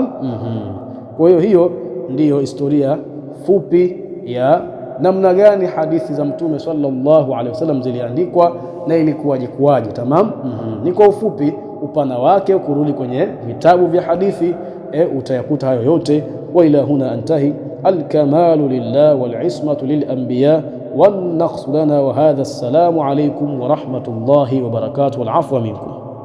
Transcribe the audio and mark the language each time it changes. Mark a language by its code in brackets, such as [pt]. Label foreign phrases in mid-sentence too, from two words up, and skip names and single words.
[sw] Kwa hiyo ndiyo historia fupi ya namna gani hadithi za mtume [ar] صلى الله عليه وسلم [sw] ziliandikwa na ilikuwaje, tamam. Ni kwa ufupi. Upana wake kurudi kwenye vitabu vya hadithi utayakuta hayo yote. [ar] وإلى هنا أنتهي. الكمال لله والعصمة للأنبياء والنقص لنا وهذا. السلام عليكم ورحمة الله وبركاته والعفو منكم.